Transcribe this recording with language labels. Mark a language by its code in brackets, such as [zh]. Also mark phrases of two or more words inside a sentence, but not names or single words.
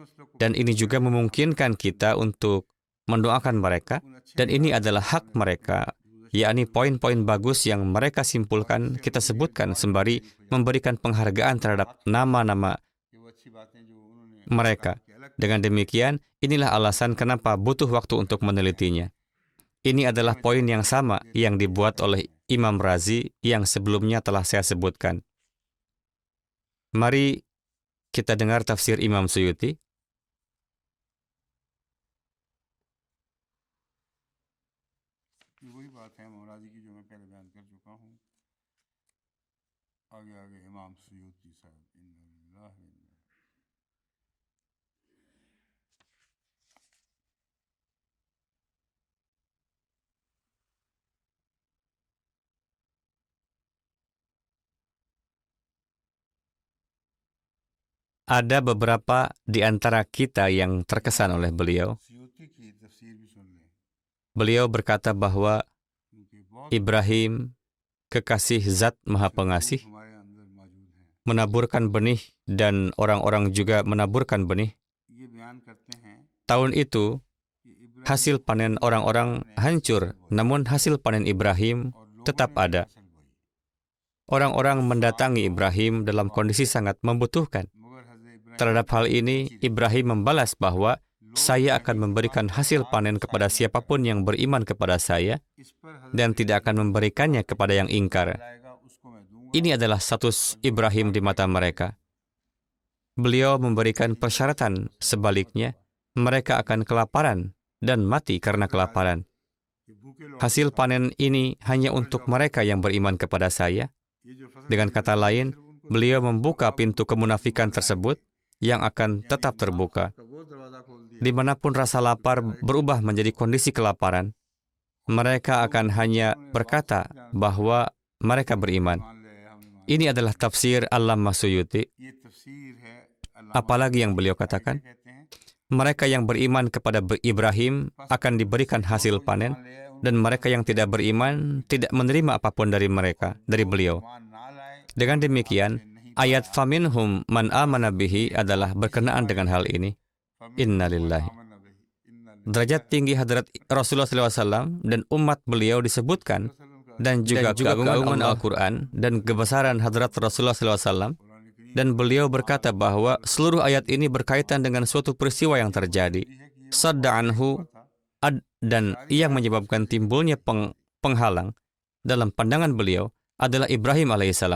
[id] Dan ini juga memungkinkan kita untuk mendoakan mereka, dan ini adalah hak mereka, yakni poin-poin bagus yang mereka simpulkan kita sebutkan sembari memberikan penghargaan terhadap nama-nama mereka. Dengan demikian, inilah alasan kenapa butuh waktu untuk menelitinya. Ini adalah poin yang sama yang dibuat oleh Imam Razi yang sebelumnya telah saya sebutkan. Mari kita dengar tafsir Imam Suyuti. [hi] ये वही बात है मौलादी की जो मैं पहले बयान कर चुका हूँ। आगे आगे इमाम सुयूती साहब [ar] إنا لله وإنا [id] Ada beberapa di antara kita yang terkesan oleh beliau. [hi] सुयूती की तफसीर भी सुन लें, [id] Beliau berkata bahwa [hi] क्योंकि बहुत [id] Ibrahim, kekasih Zat Maha Pengasih, [hi] हमारे अंदर मौजूद हैं। [id] menaburkan benih dan orang-orang juga menaburkan benih. [hi] ये बयान करते हैं [id] Tahun itu, [hi] कि इब्राहिम [id] hasil panen orang-orang hancur, namun hasil panen Ibrahim tetap ada. Orang-orang mendatangi Ibrahim dalam kondisi sangat membutuhkan. [hi] मगर हज़रत इब्राहिम [id] Terhadap hal ini, Ibrahim membalas bahwa saya akan memberikan hasil panen kepada siapapun yang beriman kepada saya [hi] इस पर हज़रत [id] dan tidak akan memberikannya kepada yang ingkar. [hi] लाएगा उसको मैं दूंगा। [id] Ini adalah status Ibrahim di mata mereka. Beliau memberikan persyaratan sebaliknya, mereka akan kelaparan dan mati karena kelaparan. [hi] कि भूखे लोग [id] Hasil panen ini hanya untuk mereka yang beriman kepada saya. [hi] ये जो फसल [id] Dengan kata lain, beliau membuka pintu kemunafikan tersebut yang akan tetap terbuka. [hi] का वो दरवाज़ा खोल दिया [id] Dimanapun rasa lapar berubah menjadi kondisi kelaparan, mereka akan hanya berkata bahwa mereka beriman. [hi] मान ले हमने मान [id] Ini adalah tafsir Allamah Suyuti. [hi] ये तफसीर है अल्लामा [id] Apalagi yang beliau katakan, [hi] कहते हैं [id] mereka yang beriman kepada Ibrahim akan diberikan hasil panen, dan mereka yang tidak beriman tidak menerima apapun dari mereka, dari beliau. [hi] ईमान ना लाए [id] Dengan demikian, ayat [ar] فمنهم من آمن به [id] adalah berkenaan dengan hal ini. [ar] إنا لله. آمن به إنا [id] Derajat tinggi hadrat Rasulullah SAW dan umat beliau disebutkan, dan juga keagungan Al-Quran dan kebesaran hadrat Rasulullah SAW. Dan beliau berkata bahwa seluruh ayat ini berkaitan dengan suatu peristiwa yang terjadi. [ar] صد عنه, [id] dan yang menyebabkan timbulnya penghalang dalam pandangan beliau adalah Ibrahim alaihissalam.